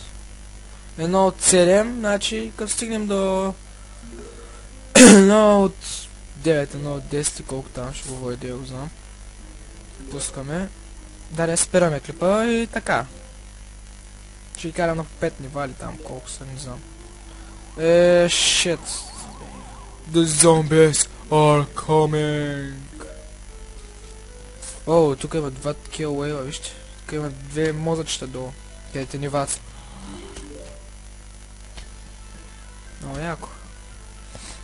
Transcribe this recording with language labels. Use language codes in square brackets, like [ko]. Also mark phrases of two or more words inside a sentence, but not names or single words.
[bg] 1 от 7, значи като стигнем до 1 от 9, 1 от 10, колко там ще го войде, го знам. Пускаме. Да, спираме клипа и така. Ще ги карам на 5 нива или там колко са, не знам. [en] Shit. The zombies are coming. [bg] О, тук има 2 такива уейва, вижте. Тук има 2 мозъчета долу. Където нивата. Много яко.